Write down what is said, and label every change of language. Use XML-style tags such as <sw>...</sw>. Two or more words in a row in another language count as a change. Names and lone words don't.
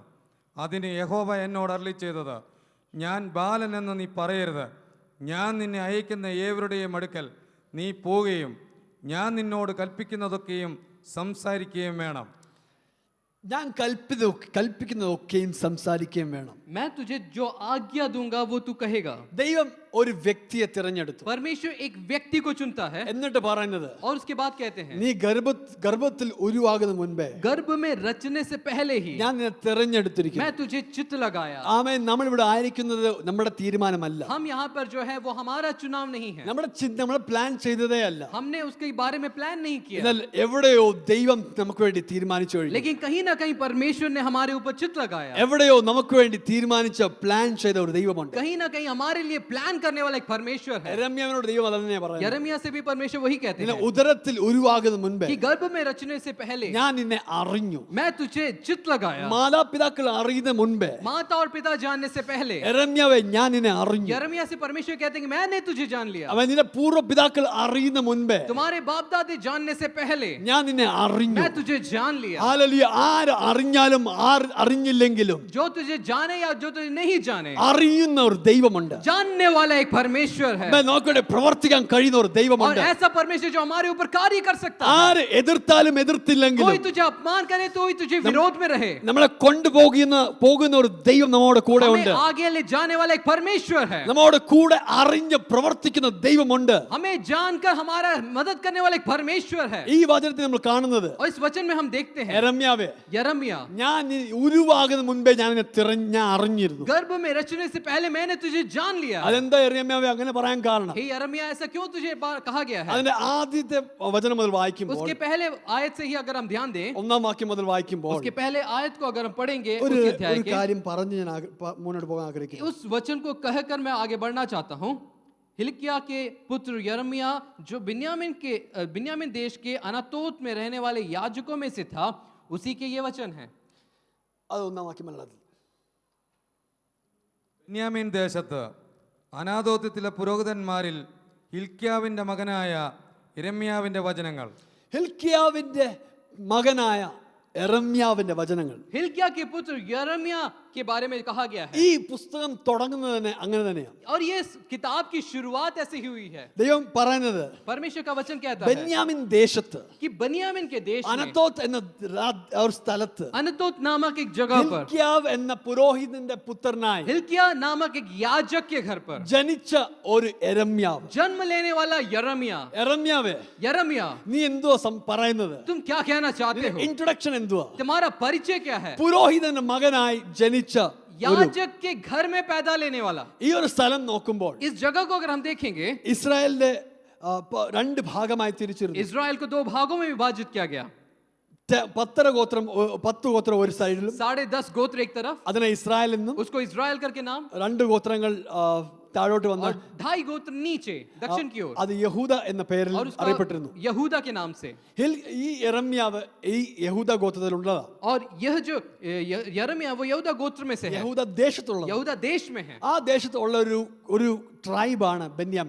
<ml>അതിന് യഹോവ എന്നോട് അരുളിച്ചെയ്തത്, ഞാൻ ബാലനെന്ന് നീ പറയരുത്. ഞാൻ നിന്നെ അയക്കുന്ന ഏവരുടെയും അടുക്കൽ നീ പോവുകയും ഞാൻ നിന്നോട് കൽപ്പിക്കുന്നതൊക്കെയും സംസാരിക്കുകയും വേണം. ഞാൻ കൽപ്പിക്കുന്നതൊക്കെയും സംസാരിക്കുകയും വേണം.</ml> <hi>मैं तुझे जो आज्ञा दूंगा वो तू कहेगा.</hi> <ml>ദൈവം ഒരു വ്യക്തിയെ തിരഞ്ഞെടുത്തു.</ml> <hi>परमेश्वर एक व्यक्ति को चुनता है</hi> <ml>എന്നിട്ട് പറയുന്നത്,</ml> <hi>और उसके बाद कहते हैं,</hi> <ml>നീ ഗർഭത്തിൽ ഉരുവാകുന്ന മുൻപേ</ml> <hi>गर्भ में रचने से पहले ही</hi> <ml>ഞാൻ നിന്നെ തിരഞ്ഞെടുത്തിരിക്കുന്നു.</ml> <hi>मैं तुझे चित्त लगाया.</hi> <ml>ആമേൻ. നമ്മൾ ഇവിടെ ആയിരിക്കുന്നത് നമ്മുടെ തീരുമാനമല്ല.</ml> <hi>हम यहाँ पर जो है वो हमारा चुनाव नहीं है.</hi> <ml>നമ്മൾ പ്ലാൻ ചെയ്തതേ അല്ല.</ml> <hi>हमने उसके बारे में प्लान नहीं किया.</hi> <ml>എന്നാൽ എവിടെയോ ദൈവം നമുക്ക് വേണ്ടി തീരുമാനിച്ചു കഴിഞ്ഞു.</ml> <hi>लेकिन कहीं ना कहीं परमेश्वर ने हमारे ऊपर चित्त लगाया.</hi> <ml>എവിടെയോ നമുക്ക് വേണ്ടി തീരുമാനിച്ച പ്ലാൻ ചെയ്ത ഒരു ദൈവമുണ്ട്.</ml> <hi>कहीं ना कहीं हमारे लिए प्लान करने वाला एक परमेश्वर है।</hi> <ml>യെരമ്യാവിനോട് ദൈവം അതന്നെ പറയുന്നത്.</ml> <hi>यिर्मयाह से भी परमेश्वर वही कहते</hi> <ml>നിന്നെ</ml> <hi>हैं</hi> <ml>ഉദരത്തിൽ ഉരുവാകുന്ന മുൻപേ</ml> <hi>कि गर्भ में रचने से पहले</hi> <ml>ഞാൻ നിന്നെ അറിഞ്ഞു.</ml> <hi>मैं तुझे चित लगाया।</hi> <ml>മാതാപിതാക്കൾ അറിയുന്ന മുൻപേ</ml> <hi>माता और पिता जानने से पहले</hi> <ml>യെരമ്യാവേ ഞാൻ നിന്നെ അറിഞ്ഞു.</ml> <hi>यिर्मयाह से परमेश्वर कहते हैं कि मैंने तुझे जान लिया।</hi> <ml>അവൻ നിന്റെ പൂർവ്വ പിതാക്കൾ അറിയുന്ന മുൻപേ</ml> <hi>तुम्हारे बाप दादे जानने से पहले</hi> <ml>ഞാൻ നിന്നെ അറിഞ്ഞു.</ml> <hi>मैं तुझे जान लिया।</hi> <ml>ഹല്ലേലൂയ. ആര് അറിഞ്ഞാലും അറിഞ്ഞില്ലെങ്കിലും</ml> <hi>जो तुझे जाने या जो तुझे नहीं जाने,</hi> <ml>അറിയുന്ന ഒരു ദൈവമുണ്ട്.</ml> <hi>जानने वाला एक परमेश्वर है।</hi> <ml>നോക്കട്ടെ, പ്രവർത്തിക്കാൻ കഴിയുന്ന ഒരു</ml> <hi>और</hi> <ml>ദൈവമുണ്ട്.</ml> <hi>ऐसा परमेश्वर जो हमारे ऊपर कार्य कर सकता है।</hi> <ml>ആര് എതിർത്താലും എതിർത്തില്ലെങ്കിലും</ml> <hi>कोई तुझे अपमान करे तो कोई तुझे विरोध में रहे,</hi> <ml>നമ്മളെ കൊണ്ടുപോകുന്ന ഒരു ദൈവം നമ്മുടെ കൂടെ</ml> <hi>हमें</hi> <ml>ഉണ്ട്.</ml> <hi>आगे ले जाने वाला एक परमेश्वर है।</hi> <ml>നമ്മുടെ കൂടെ അറിഞ്ഞ് പ്രവർത്തിക്കുന്ന ദൈവമുണ്ട്.</ml> <hi>हमें जानकर हमारा मदद करने वाला एक परमेश्वर है।</hi> <ml>ഈ വചനത്തിൽ നമ്മൾ കാണുന്നത്</ml> <hi>और इस वचन में हम देखते हैं</hi> <ml>യെരമ്യാവേ,</ml> <hi>यिर्मयाह,</hi> <ml>ഞാൻ ഉരുവാകുന്ന മുൻപേ ഞാൻ ഞാൻ അറിഞ്ഞിരുന്നു.</ml> <hi>गर्भ में रचने से पहले मैंने तुझे जान लिया।</hi> <ml>അതെന്താ യെരമ്യാവേ അങ്ങനെ പറയാൻ കാരണം?</ml> <hi>हे यिर्मयाह, ऐसा क्यों तुझे कहा गया है?</hi> <ml>അതിന്റെ ആദ്യത്തെ വചനം മുതൽ വായിക്കുമ്പോൾ,</ml> <hi>उसके पहले आयत से ही अगर हम ध्यान दें,</hi> <ml>ഒന്നാം വാക്യം മുതൽ വായിക്കുമ്പോൾ</ml> <hi>उसके पहले आयत को अगर हम पढ़ेंगे</hi> <ml>ഒരു</ml> <hi>उस अध्याय</hi> <ml>ഒരു</ml> <hi>के,</hi> <ml>കാര്യം പറഞ്ഞ് ഞാൻ മുന്നോട്ട് പോകാൻ ആഗ്രഹിക്കുന്നു.</ml> <hi>उस वचन को कहकर मैं आगे बढ़ना चाहता हूँ। हिल्किया के पुत्र यिर्मयाह जो बिन्यामीन देश के अनातोत में रहने वाले याजकों में से था, उसी के ये वचन है।</hi> <ml>അത് ഒന്നാം വാക്യം മലയാളത്തിൽ. ബെന്യാമീൻ ദേശത്ത് അനാഥോത്യത്തിലെ പുരോഹിതന്മാരിൽ ഹിൽക്യാവിന്റെ മകനായ യിരെമ്യാവിന്റെ വചനങ്ങൾ. ഹിൽക്കിയാവിന്റെ മകനായ യെരമ്യാവിന്റെ വചനങ്ങൾ.</ml> <hi>हिल्किया के पुत्र यिर्मयाह के बारे में कहा गया है।</hi> <ml>ഈ പുസ്തകം തുടങ്ങുന്നത് തന്നെ അങ്ങനെ തന്നെയാണ്.</ml> <hi>और ये किताब की शुरुआत ऐसे ही हुई है।</hi> <ml>ദൈവം പറയുന്നത്</ml> <hi>परमेश्वर का वचन कहता है</hi> <ml>ബെന്യാമിൻ ദേശത്ത്,</ml> <hi>कि बनियामिन के देश में,</hi> <ml>അനത്തോത്ത് എന്ന ഒരു സ്ഥലത്ത്,</ml> <hi>अनतोत नामक एक जगह पर,</hi> <ml>ഹിൽക്കിയാവ് എന്ന പുരോഹിതന്റെ പുത്രനായി</ml> <hi>हिल्किया नामक एक याजक के घर पर</hi> <ml>ജനിച്ച ഒരു യെരമ്യാവ്.</ml> <hi>जन्म लेने वाला यिर्मयाह।</hi> <ml>യെരമ്യാവേ,</ml> <hi>यिर्मयाह,</hi> <ml>നീ എന്തുവാ പറയുന്നത്?</ml> <hi>तुम क्या कहना चाहते हो?</hi> <ml>ഇൻട്രൊഡക്ഷൻ എന്തുവാ?</ml> <hi>तुम्हारा परिचय क्या है?</hi> <ml>പുരോഹിതന്റെ മകനായി ജനിച്ച</ml> <hi>याजक के घर में पैदा लेने वाला।</hi> <ml>ഈ ഒരു സ്ഥലം നോക്കുമ്പോൾ</ml> <hi>इस जगह को अगर हम देखेंगे,</hi> <ml>ഇസ്രായേലിന്റെ രണ്ട് ഭാഗമായി തിരിച്ചിരുന്നു.</ml> <hi>इजराइल को 2 भागों में विभाजित किया गया।</hi> <ml>10 ഗോത്രം ഒരു സൈഡിലും,</ml> <hi>10.5 गोत्र एक तरफ,</hi> <ml>അതിനെ ഇസ്രായേൽ എന്നും,</ml> <hi>उसको इजराइल करके नाम,</hi> <ml>2 ഗോത്രങ്ങൾ താഴോട്ട് വന്ന</ml> <hi>और 2.5 गोत्र नीचे दक्षिण की ओर,</hi> <ml>അത് യഹൂദ എന്ന പേരിൽ</ml> <hi>और उसका</hi> <ml>അറിയപ്പെട്ടിരുന്നു.</ml> <hi>यहूदा के नाम से।</hi> <ml>ഈ യെരമ്യാവ് ഈ യഹൂദ ഗോത്രത്തിലുള്ളതാ.</ml> <hi>और यह जो यिर्मयाह वो यहूदा गोत्र में से है,</hi> <ml>യഹൂദ ദേശത്തുള്ള,</ml> <hi>यहूदा देश में है।</hi> <ml>ആ ദേശത്തുള്ള ഒരു ട്രൈബാണ് ബെന്യാമിൻ.</ml>